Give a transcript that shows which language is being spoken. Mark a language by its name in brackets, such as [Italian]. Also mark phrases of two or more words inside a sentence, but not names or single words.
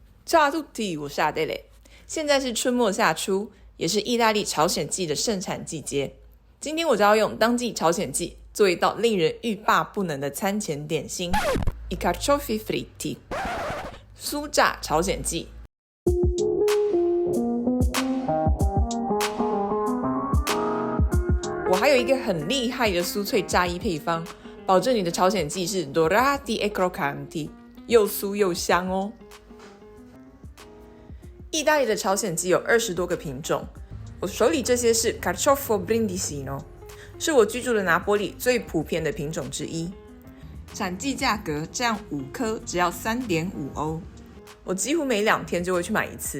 [Italian] Ciao a tutti， [Chinese] 我是阿黛蕾。现在是春末夏初，也是意大利朝鲜蓟的盛产季节。今天我就要用当季朝鲜蓟做一道令人欲罢不能的餐前点心 [Italian] i carciofi fritti [Chinese] 酥炸朝鲜蓟。我还有一个很厉害的酥脆炸衣配方，保证你的朝鲜蓟是 [Italian] dorati e croccanti， [Chinese] 又酥又香哦。意大利的朝鲜蓟有20多个品种，我手里这些是 [Italian] Carciofo Brindisino， [Chinese] 是我居住的拿坡里最普遍的品种之一。产季价格这样5颗只要 3.5 欧，我几乎每2天就会去买一次。